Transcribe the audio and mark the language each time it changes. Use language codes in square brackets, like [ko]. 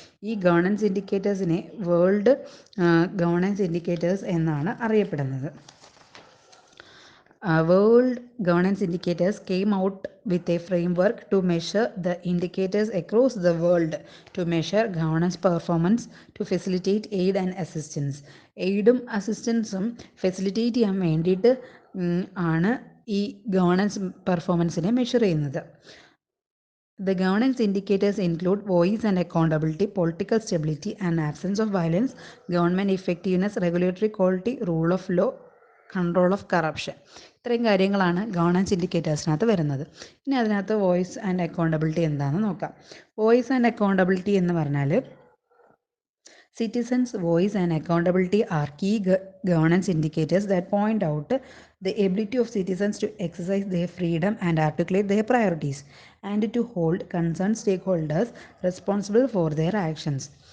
[ml] ഈ governance ഇൻഡിക്കേറ്റേഴ്സിനെ world governance indicators എന്നാണ് അറിയപ്പെടുന്നത്. [en] World governance indicators came out with a framework to measure the indicators across the world to measure governance performance to facilitate aid and assistance. [ml] എയ്ഡും അസിസ്റ്റൻസും facilitate ചെയ്യാൻ വേണ്ടിയിട്ട് ആണ് ഈ governance പെർഫോമൻസിനെ measure ചെയ്യുന്നത്. [en] The governance indicators include voice and accountability, political stability and absence of violence, government effectiveness, regulatory quality, rule of law, control of corruption. [ml] ഇത്രയും കാര്യങ്ങളാണ് governance ഇൻഡിക്കേറ്റേഴ്സിനകത്ത് വരുന്നത്. ഇനി അതിനകത്ത് വോയിസ് ആൻഡ് അക്കൗണ്ടബിലിറ്റി എന്താണെന്ന് നോക്കാം. [en] voice and accountability [ml] എന്ന് പറഞ്ഞാൽ [en] citizens' voice and accountability are key governance indicators that point out the ability of citizens to exercise their freedom and articulate their priorities and to hold concerned stakeholders responsible for their actions.